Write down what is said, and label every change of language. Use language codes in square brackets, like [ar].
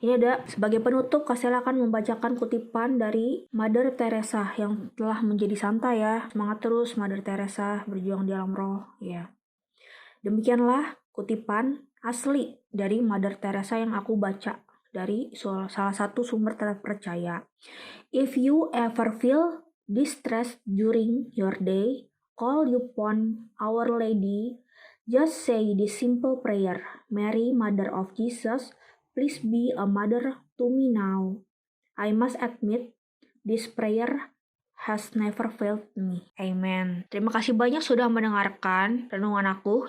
[id] Ini ada sebagai penutup, Kastela akan membacakan kutipan dari Mother Teresa yang telah menjadi santa ya. Semangat terus Mother Teresa, berjuang di dalam roh ya. Demikianlah kutipan asli dari Mother Teresa yang aku baca dari salah satu sumber terpercaya. [en] If you ever feel distressed during your day, call upon Our Lady. Just say this simple prayer. Mary, Mother of Jesus, please be a mother to me now. I must admit, this prayer has never failed me. Amen. [id] Terima kasih banyak sudah mendengarkan renungan aku.